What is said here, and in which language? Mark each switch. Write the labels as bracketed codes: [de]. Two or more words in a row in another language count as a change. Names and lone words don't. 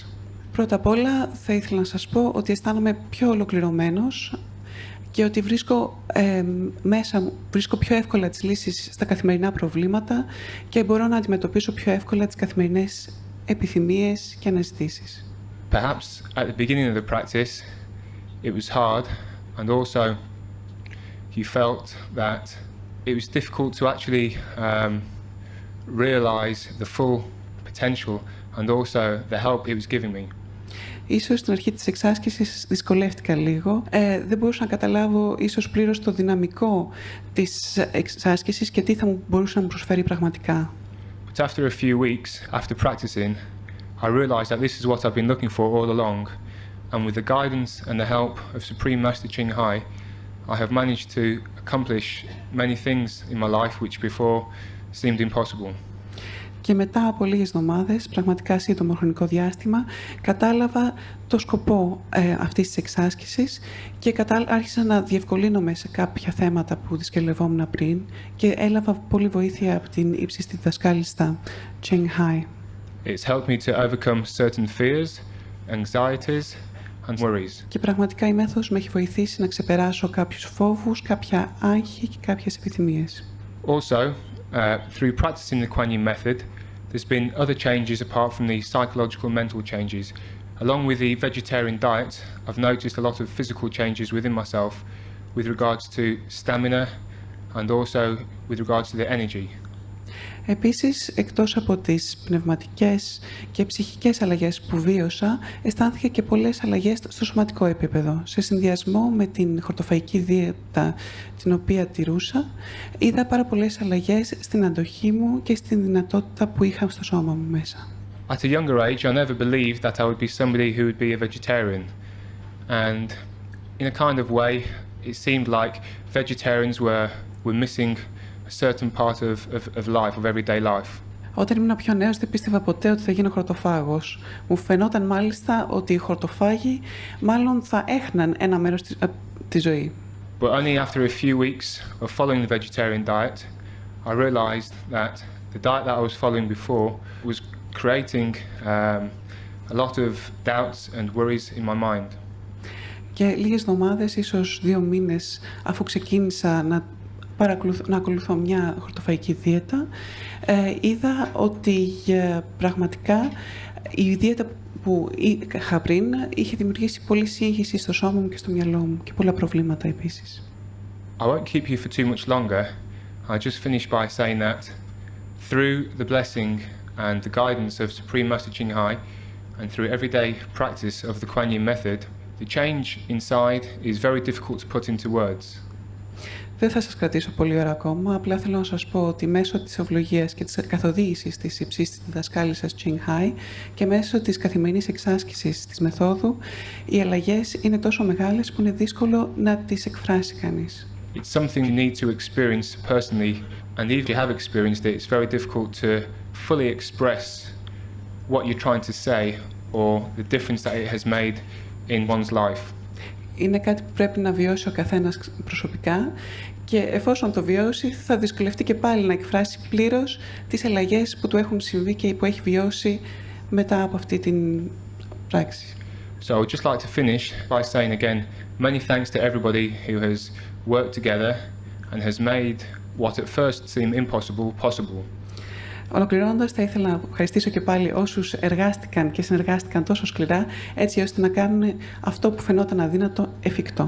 [el] Πρώτα απ' όλα θα ήθελα να σας πω ότι αισθάνομαι πιο ολοκληρωμένος και ότι μέσα μου βρίσκω πιο εύκολα τις λύσεις στα καθημερινά προβλήματα και μπορώ να αντιμετωπίσω πιο εύκολα τις καθημερινές επιθυμίες και αναζητήσεις. [en] Perhaps at the beginning of the practice it was hard and also you felt that it was difficult to actually realize the full potential and also the help it was giving me. [el] Ίσως στην αρχή της εξάσκησης δυσκολεύτηκα λίγο. Δεν μπορούσα να καταλάβω ίσως πλήρως το δυναμικό της εξάσκησης και τι θα μου μπορούσε να μου προσφέρει πραγματικά. [en] But after a few weeks, after practicing, I realized that this is what I've been looking for all along, and with the guidance and the help of Supreme Master Hai, I have managed to accomplish many things in my life which before seemed impossible. [el] Και μετά από λίγες εβδομάδες, πραγματικά σύντομο χρονικό διάστημα, κατάλαβα το σκοπό αυτής της εξάσκησης και άρχισα να διευκολύνομαι σε κάποια θέματα που δυσκολευόμουν πριν και έλαβα πολύ βοήθεια από την ύψιστη διδασκάλιστα Hai. [en] It's helped me to overcome certain fears, anxieties and worries. [el] Και πραγματικά η μέθοδος με έχει βοηθήσει να ξεπεράσω κάποιους φόβους, κάποια άγχη και κάποιες επιθυμίες. [en] Also, through practicing the Kuan Yin method, there's been other changes apart from the psychological mental changes. Along with the vegetarian diet, I've noticed a lot of physical changes within myself with regards to stamina and also with regards to the energy. [el] Επίσης, εκτός από τις πνευματικές και ψυχικές αλλαγές που βίωσα, αισθάνθηκα και πολλές αλλαγές στο σωματικό επίπεδο. Σε συνδυασμό με την χορτοφαϊκή δίαιτα την οποία τηρούσα, είδα πάρα πολλές αλλαγές στην αντοχή μου και στην δυνατότητα που είχα στο σώμα μου μέσα. [en] At a younger age, I never believed that I would be somebody who would be a vegetarian. And in a kind of way, it seemed like vegetarians were missing a certain part of life, of everyday life. [el] Όταν ήμουν πιο νέος δεν πίστευα ποτέ ότι θα γίνω χορτοφάγος. Μου φαινόταν μάλιστα ότι οι χορτοφάγοι μάλλον θα έχναν ένα μέρος της ζωής. [en] But only after a few weeks of following the vegetarian diet, I realized that the diet that I was following before was creating a lot of doubts and worries in my mind. [el] Και λίγες εβδομάδες, ίσως 2 μήνες, αφού ξεκίνησα να ακολουθώ μια χορτοφαϊκή δίαιτα, είδα ότι πραγματικά η δίαιτα που είχα πριν είχε δημιουργήσει πολλή σύγχυση στο σώμα μου και στο μυαλό μου και πολλά προβλήματα επίσης. [en] I won't keep you for too much longer. I'll just finish by saying that through the blessing and the guidance of Supreme Master Ching Hai and through everyday practice of the Kuan Yin method, the change inside is very difficult to put into words. [el] Δεν θα σας κρατήσω πολύ ώρα ακόμα, απλά θέλω να σας πω ότι μέσω της ευλογίας και της καθοδήγησης της υψίστης διδασκάλισσας Ching Hai και μέσω της καθημερινής εξάσκησης της μεθόδου, οι αλλαγές είναι τόσο μεγάλες που είναι δύσκολο να τις εκφράσει κανείς. [en] It's something you need to experience personally, and if you have experienced it, it's very difficult to fully express what you're trying to say or the difference that it has made in one's life. [el] Είναι κάτι που πρέπει να βιώσει ο καθένας προσωπικά και εφόσον το βιώσει θα δυσκολευτεί και πάλι να εκφράσει πλήρως τις αλλαγές που του έχουν συμβεί και που έχει βιώσει μετά από αυτή την πράξη. [en] So I would just like to finish by saying again, many thanks to everybody who has worked together and has made what at first seemed impossible possible. [el] Ολοκληρώνοντας, θα ήθελα να ευχαριστήσω και πάλι όσους εργάστηκαν και συνεργάστηκαν τόσο σκληρά, έτσι ώστε να κάνουν αυτό που φαινόταν αδύνατο εφικτό.